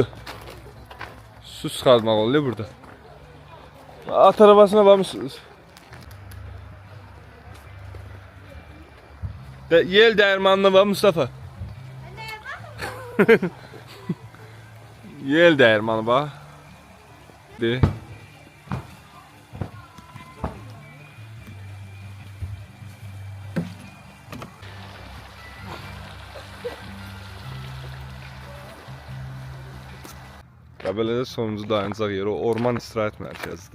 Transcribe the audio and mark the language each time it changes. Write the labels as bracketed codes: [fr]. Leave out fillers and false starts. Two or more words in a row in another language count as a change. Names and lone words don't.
[tr] Su çıkartmak oluyor burada. At arabasına bak mısınız? Yel değirmanına bak Mustafa. Yel değirmanı bak. De. [az] Qəbələdə sonuncu dayanacaq yeri o orman istirahət mərkəzidir.